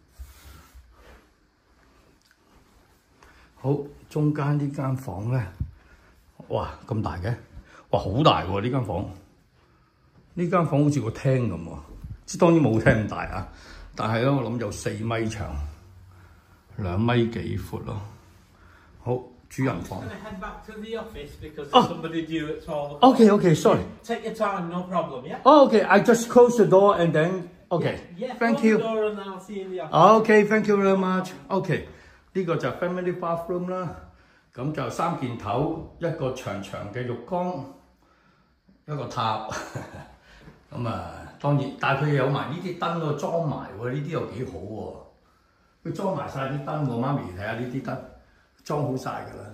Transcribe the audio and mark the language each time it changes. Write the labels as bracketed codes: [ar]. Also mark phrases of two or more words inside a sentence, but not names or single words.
[yue] 好，中間呢間房咧，哇咁大嘅，哇好大喎呢間房。呢間房好似個廳咁喎，即當然冇廳咁大啊，但係咧我諗有4米長，2米幾闊咯。好。主人房。 [en] Okay, sorry. Take your time, no problem, yeah? Okay, I just close the door and then, okay. Yeah, Thank you. Close the door and I'll see you in the office. Okay, thank you very much. [yue] Okay, 呢個就 [en] family bathroom [yue] 啦。咁就3件頭，一個長長嘅浴缸，一個塔。咁啊，當然，但係佢有埋呢啲燈喎，裝埋喎，呢啲又幾好喎。佢裝埋晒啲燈喎，媽咪睇下呢啲燈裝好晒㗎啦。